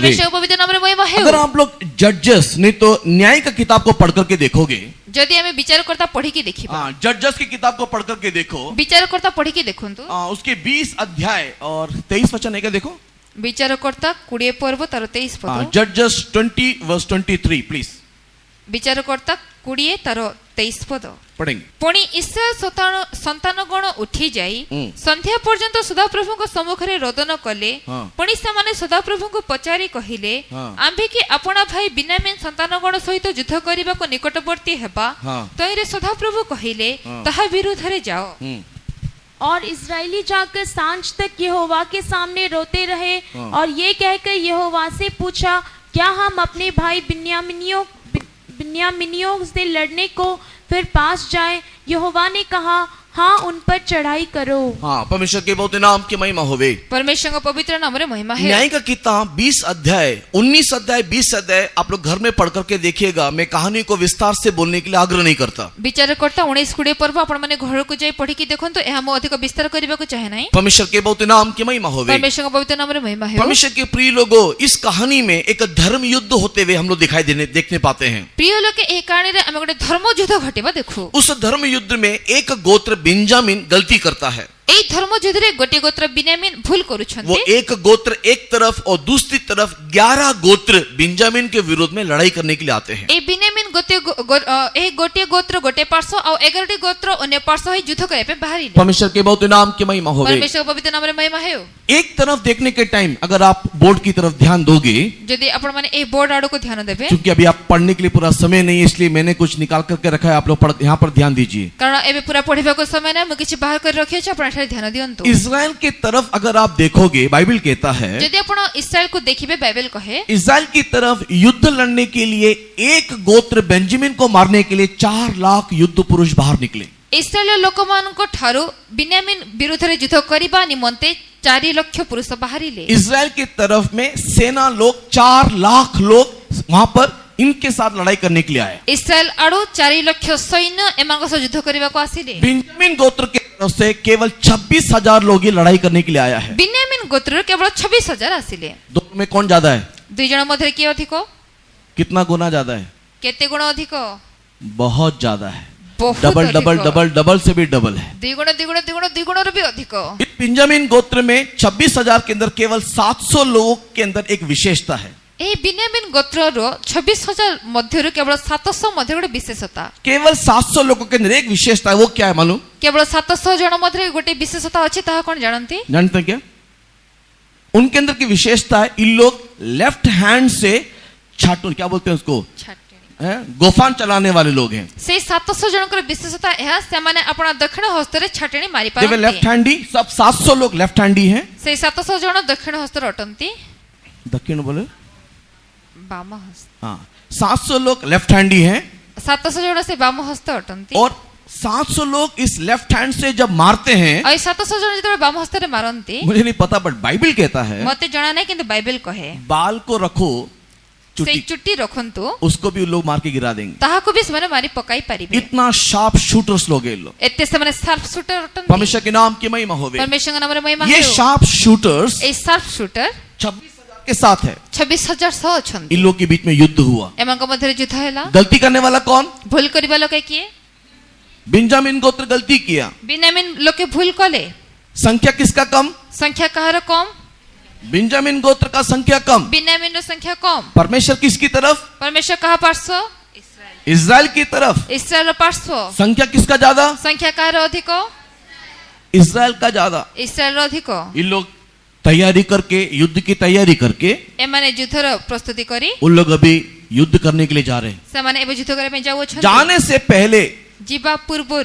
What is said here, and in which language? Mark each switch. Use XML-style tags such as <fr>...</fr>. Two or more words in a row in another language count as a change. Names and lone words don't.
<or>ପରମେଶ୍ୱରଙ୍କ ପବିତ୍ର ନାମରେ ମହିମା ହେଉ।</or> <hi>अगर आप लोग जजेस नहीं तो न्याय का किताब को पढ़ करके देखोगे,</hi> <or>ଯଦି ଆମେ ବିଚାରକର୍ତ୍ତା ପଢିକି ଦେଖିବା,</or> <hi>जजेस की किताब को पढ़ करके देखो,</hi> <or>ବିଚାରକର୍ତ୍ତା ପଢିକି ଦେଖନ୍ତୁ,</or> <hi>उसके 20 अध्याय और 23 वचन है क्या, देखो</hi> <or>ବିଚାରକର୍ତ୍ତା 20 ପର୍ବ ତାର 23 ପଦ,</or> <hi>जजेस 20:23 प्लीज</hi> <or>ବିଚାରକର୍ତ୍ତା 20 ତାର 23 ପଦ।</or> <hi>पढ़ेंगे।</hi> <or>ପୁଣି ଇସ୍ରାଏଲ ସନ୍ତାନଗଣ ଉଠି ଯାଇ ସନ୍ଧ୍ୟା ପର୍ଯ୍ୟନ୍ତ ସଦାପ୍ରଭୁଙ୍କ ସମ୍ମୁଖରେ ରୋଦନ କଲେ। ହଁ। ପୁଣି ସେମାନେ ସଦାପ୍ରଭୁଙ୍କୁ ପଚାରି କହିଲେ, ହଁ। ଆମ୍ଭେ କି ଆପଣା ଭାଇ ବିନ୍ୟାମିନ ସନ୍ତାନଗଣ ସହିତ ଯୁଦ୍ଧ କରିବାକୁ ନିକଟବର୍ତ୍ତୀ ହେବା? ହଁ। ତହିଁରେ ସଦାପ୍ରଭୁ କହିଲେ, ତାହା ବିରୁଦ୍ଧରେ ଯାଅ।</or> <hi>और इस्राएली जाकर सांझ तक यहोवा के सामने रोते रहे और ये कहकर यहोवा से पूछा, क्या हम अपने भाई बिन्यामीनियों से लड़ने को फिर पास जाए? यहोवा ने कहा, हाँ, उन पर चढ़ाई करो। हाँ, परमेश्वर के बहुत नाम की महिमा होवे।</hi> <or>परमेश्वरଙ୍କ ପବିତ୍ର ନାମରେ ମହିମା ହେଉ।</or> <hi>न्याय का किताब 20 अध्याय 19 अध्याय 20 अध्याय आप लोग घर में पढ़ करके देखिएगा। मैं कहानी को विस्तार से बोलने के लिए आग्रह नहीं करता।</hi> <or>ବିଚାରକର୍ତ୍ତା 19-20 ପର୍ବ ଆପଣ ମାନେ ଘରକୁ ଯାଇ ପଢିକି ଦେଖନ୍ତୁ, ଏହା ମୁଁ ଅଧିକ ବିସ୍ତାର କରିବାକୁ ଚାହେଁ ନାହିଁ।</or> <hi>परमेश्वर के बहुत नाम की महिमा होवे।</hi> <or>परमेश्वरଙ୍କ ପବିତ୍ର ନାମରେ ମହିମା ହେଉ।</or> <hi>परमेश्वर के प्रिय लोगों, इस कहानी में एक धर्म युद्ध होते हुए हम लोग देखने पाते हैं।</hi> <or>ପ୍ରିୟ ଲୋକେ ଏହି କାହାଣୀରେ ଆମେ ଗୋଟେ ଧର୍ମ ଯୁଦ୍ଧ ଘଟିବା ଦେଖୁ।</or> <hi>उस धर्म युद्ध में एक गोत्र बेंजामिन गलती करता है।</hi> <or>ଏହି ଧର୍ମ ଯୁଦ୍ଧରେ ଗୋଟିଏ ଗୋତ୍ର ବିନ୍ୟାମିନ ଭୁଲ</or> <hi>वो</hi> <or>କରୁଛନ୍ତି।</or> <hi>एक गोत्र एक तरफ और दूसरी तरफ 11 गोत्र बेंजामिन के विरोध में लड़ाई करने के लिए आते हैं।</hi> <or>ଏହି ବିନ୍ୟାମିନ ଗୋଟିଏ ଗୋତ୍ର ଗୋଟେ ପାର୍ଶ୍ୱ ଆଉ 11ଟି ଗୋତ୍ର ଅନ୍ୟ ପାର୍ଶ୍ୱ ହୋଇ ଯୁଦ୍ଧ କରିବା ପାଇଁ ବାହାରିଲେ।</or> <hi>परमेश्वर के बहुत नाम की महिमा होवे।</hi> <or>ପରମେଶ୍ୱରଙ୍କ ପବିତ୍ର ନାମରେ ମହିମା ହେଉ।</or> <hi>एक तरफ देखने के टाइम अगर आप बोर्ड की तरफ ध्यान दोगे,</hi> <or>ଯଦି ଆପଣ ମାନେ ଏହି ବୋର୍ଡ ଆଡକୁ ଧ୍ୟାନ ଦେବେ,</or> <hi>क्योंकि अभी आप पढ़ने के लिए पूरा समय नहीं है, इसलिए मैंने कुछ निकाल करके रखा है। आप लोग यहाँ पर ध्यान दीजिए।</hi> <or>କାରଣ ଏବେ ପୁରା ପଢିବାକୁ ସମୟ ନାହିଁ, ମୁଁ କିଛି ବାହାର କରି ରଖିଅଛି, ଆପଣ ଏଠାରେ ଧ୍ୟାନ ଦିଅନ୍ତୁ।</or> <hi>इस्राएल की तरफ अगर आप देखोगे, बाइबल कहता है</hi> <or>ଯଦି ଆପଣ ଇସ୍ରାଏଲକୁ ଦେଖିବେ, ବାଇବେଲ କହେ</or> <hi>इस्राएल की तरफ युद्ध लड़ने के लिए एक गोत्र बेंजामिन को मारने के लिए 4 लाख युद्ध पुरुष बाहर निकले।</hi> <or>ଇସ୍ରାଏଲ ଲୋକମାନଙ୍କ ଠାରୁ ବିନ୍ୟାମିନ ବିରୁଦ୍ଧରେ ଯୁଦ୍ଧ କରିବା ନିମନ୍ତେ 4 ଲକ୍ଷ ପୁରୁଷ ବାହାରିଲେ।</or> <hi>इस्राएल की तरफ में सेना लोग 4 लाख लोग वहां पर इनके साथ लड़ाई करने के लिए आए।</hi> <or>ଇସ୍ରାଏଲ ଆଡୁ 4 ଲକ୍ଷ ସୈନ୍ୟ ଏମାନଙ୍କ ସହ ଯୁଦ୍ଧ କରିବାକୁ ଆସିଲେ।</or> <hi>बेंजामिन गोत्र की तरफ से केवल 26,000 लोग ये लड़ाई करने के लिए आया है।</hi> <or>ବିନ୍ୟାମିନ ଗୋତ୍ରରୁ କେବଳ 26,000 ଆସିଲେ।</or> <hi>दोनों में कौन ज्यादा है?</hi> <or>ଦୁଇ ଜଣ ମଧ୍ୟରେ କିଏ ଅଧିକ?</or> <hi>कितना गुना ज्यादा है?</hi> <or>କେତେ ଗୁଣ ଅଧିକ?</or> <hi>बहुत ज्यादा है।</hi> <or>ବହୁତ</or> <hi>डबल</hi> <or>ଅଧିକ।</or> <en>double double double</en> <hi>से भी डबल है।</hi> <or>ଦୁଇ ଗୁଣରୁ ବି ଅଧିକ।</or> <hi>इस बेंजामिन गोत्र में 26,000 के अंदर केवल 700 लोगों के अंदर एक विशेषता है।</hi> <or>ଏହି ବିନ୍ୟାମିନ ଗୋତ୍ରର 26,000 ମଧ୍ୟରୁ କେବଳ 700 ମଧ୍ୟରେ ଗୋଟେ ବିଶେଷତା।</or> <hi>केवल 700 लोगों के अंदर एक विशेषता है। वो क्या है मालूम?</hi> <or>କେବଳ 700 ଜଣ ମଧ୍ୟରେ ଗୋଟେ ବିଶେଷତା ଅଛି, ତାହା କଣ ଜାଣନ୍ତି?</or> <hi>जानते हैं क्या? उनके अंदर की विशेषता है, इन लोग</hi> <en>left hand</en> <hi>से छाटून, क्या बोलते हैं उसको, गोफान चलाने वाले लोग हैं।</hi> <or>ସେଇ 700 ଜଣଙ୍କର ବିଶେଷତା ଏହା, ସେମାନେ ଆପଣ ଦକ୍ଷିଣ ହସ୍ତରେ ଛାଟେଣି ମାରି</or> <hi>लेफ्ट</hi> <or>ପାରନ୍ତି।</or> <hi>हैंडी, सब 700 लोग</hi> <en>left handy</en> <hi>हैं।</hi> <or>ସେଇ 700 ଜଣ ଦକ୍ଷିଣ ହସ୍ତରେ ଅଟନ୍ତି।</or> <hi>दक्षिण बोले,</hi> <or>ବାମ ହସ୍ତ।</or> <hi>हाँ, 700 लोग</hi> <en>left handy</en> <hi>हैं</hi> <or>700 ଜଣ ସେ ବାମ ହସ୍ତ ଅଟନ୍ତି।</or> <hi>और 700 लोग इस</hi> <en>left hand</en> <hi>से जब मारते हैं,</hi> <or>ଆଉ ଏଇ 700 ଜଣ ଯେତେବେଳେ ବାମ ହସ୍ତରେ ମାରନ୍ତି,</or> <hi>मुझे नहीं पता बट बाइबल कहता है</hi> <or>ମତେ ଜଣା ନାହିଁ କିନ୍ତୁ ବାଇବେଲ କହେ</or> <hi>बाल को रखो,</hi> <or>ସେଇ</or> <hi>चुटी,</hi> <or>ଚୁଟି ରଖନ୍ତୁ,</or> <hi>उसको भी लोग मार के गिरा देंगे।</hi> <or>ତାହାକୁ ବି ସେମାନେ ମାରି ପକାଇ ପାରିବେ।</or> <hi>इतना</hi> <en>sharp shooters</en> <hi>लोग हैं ये लोग।</hi> <or>ଏତେ ସେମାନେ</or> <en>sharp shooter</en> <or>ଅଟନ୍ତି।</or> <hi>परमेश्वर के नाम की महिमा होवे।</hi> <or>ପରମେଶ୍ୱରଙ୍କ ନାମରେ ମହିମା</or> <hi>ये</hi> <or>ହେଉ।</or> <en>sharp shooters ଏଇ sharp shooter</en> <hi>26,000 के साथ है।</hi> <or>26,000 ସହ ଅଛନ୍ତି।</or> <hi>इन लोग के बीच में युद्ध हुआ।</hi> <or>ଏମାନଙ୍କ ମଧ୍ୟରେ ଯୁଦ୍ଧ ହେଲା।</or> <hi>गलती करने वाला कौन?</hi> <or>ଭୁଲ କରିବା ଲୋକେ କିଏ?</or> <hi>बेंजामिन गोत्र गलती किया।</hi> <or>ବିନ୍ୟାମିନ ଲୋକେ ଭୁଲ କଲେ।</or> <hi>संख्या किसका कम?</hi> <or>ସଂଖ୍ୟା କାହାର କମ?</or> <hi>बेंजामिन गोत्र का संख्या कम।</hi> <or>ବିନ୍ୟାମିନର ସଂଖ୍ୟା କମ।</or> <hi>परमेश्वर किसकी तरफ?</hi> <or>ପରମେଶ୍ୱର କାହା ପାର୍ଶ୍ୱ?</or> <hi>इस्राएल की तरफ।</hi> <or>ଇସ୍ରାଏଲର ପାର୍ଶ୍ୱ।</or> <hi>संख्या किसका ज्यादा?</hi> <or>ସଂଖ୍ୟା କାହାର ଅଧିକ?</or> <hi>इस्राएल का ज्यादा।</hi> <or>ଇସ୍ରାଏଲର ଅଧିକ।</or> <hi>इन लोग तैयारी करके, युद्ध की तैयारी करके,</hi> <or>ଏମାନେ ଯୁଦ୍ଧର ପ୍ରସ୍ତୁତି କରି</or> <hi>उन लोग अभी युद्ध करने के लिए जा रहे हैं।</hi> <or>ସେମାନେ ଏବେ ଯୁଦ୍ଧ କରିବା ପାଇଁ ଯାଉଅଛନ୍ତି।</or> <hi>जाने से पहले</hi> <or>ଯିବା ପୂର୍ବରୁ</or>